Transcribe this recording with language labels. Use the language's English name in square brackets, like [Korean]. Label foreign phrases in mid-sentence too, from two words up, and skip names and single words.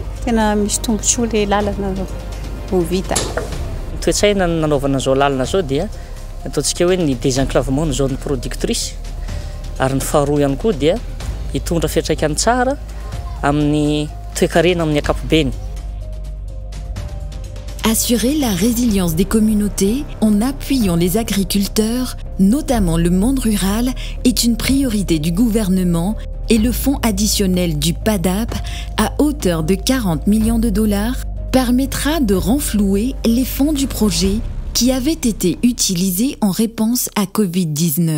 [Malagasy] Tena misy tombontsoa ilay lalana ho vita. Toetsaina nanaovana zao lalana zao dia ataontsika hoe ny désenclavement ny [French] zone productrice [Malagasy] ary ny faharoa ihany koa dia hitondra fiantraikany tsara amin'ny toe-karena amin'ny ankapobeny. [French] Assurer la résilience des communautés en appuyant les agriculteurs, notamment le monde rural, est une priorité du gouvernement et le fonds additionnel du PADAP, à hauteur de 40 millions de dollars, permettra de renflouer les fonds du projet qui avaient été utilisés en réponse à Covid-19.